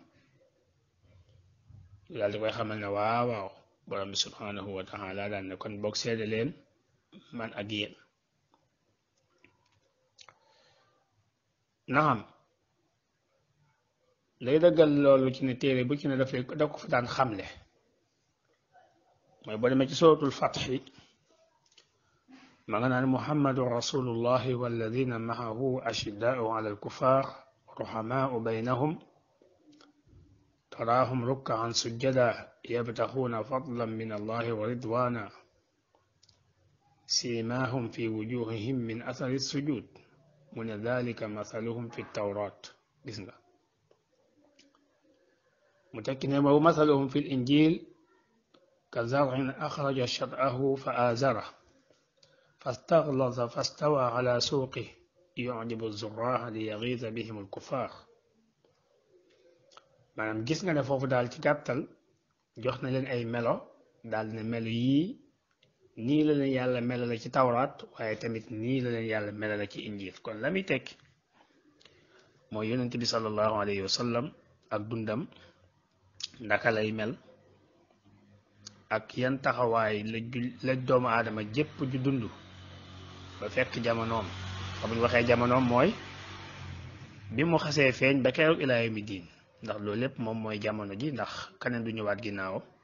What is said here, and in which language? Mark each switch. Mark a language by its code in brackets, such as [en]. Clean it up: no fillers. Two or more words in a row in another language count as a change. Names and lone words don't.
[wo] daal di koy xamal ne waaw borom bi [ar] سبحانه وتعالى [wo] daal ne kon boog seede leen man ak yéen. naam lay dëggal loolu ci ne téere bu ci ne da ko fa daan xamle mooy boo demee ci suratul Fath [ar] مغنى محمد رسول الله والذين معه أشداء على الكفار رحماء بينهم تراهم ركعا سجدا يبتغون فضلا من الله ورضوانا سيماهم في وجوههم من أثر السجود من ذلك مثلهم في التوراة متكن ومثلهم في الإنجيل كزرع أخرج شطأه فآزره فاستغلظ فاستوى على سوقه يعجب الزراع ليغيظ بهم الكفار [wo] maanaam gis nga ne foofu daal ci gàttal jox na leen ay melo daal ne melo yii nii la leen yàlla melale ci tawraat waaye tamit nii la leen yàlla melale ci injil kon la muy tekki mooy yonent bi [ar] صلى الله عليه وسلم [wo] ak dundam ndaka lay mel ak yan taxawaay la doomu aadama jépp ju dund ba fekk jamonoom ba bu ñu waxee jamonoom mooy bi mu xasee feeñ ba keroog [ar] إلى يوم الدين [wo] ndax loolu lépp moom mooy jamono ji ndax keneen du ñëwaat ginnaaw